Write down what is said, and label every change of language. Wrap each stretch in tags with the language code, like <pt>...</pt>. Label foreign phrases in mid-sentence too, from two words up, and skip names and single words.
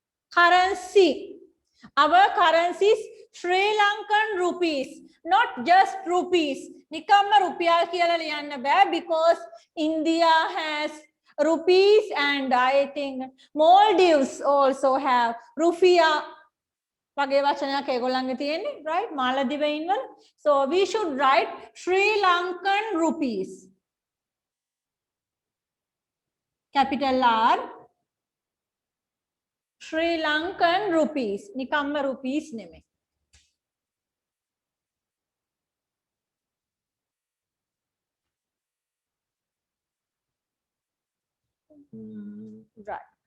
<en>Currency. Our currency is Sri Lankan rupees, not just rupees.</en> <si>නිකම්ම රුපියල් කියලා ලියන්න බෑ</si> <en>because India has rupees and I think Maldives also have rufiya.</en> <si>වගේ වචනයක් ඒගොල්ලන්ගේ තියෙන්නේ, right? මාලදිවයින් වල.</si> <en>So we should write Sri Lankan rupees. Capital R. Sri Lankan rupees.</en> <si>Nikamma rupees නෙමෙයි. Right.</si>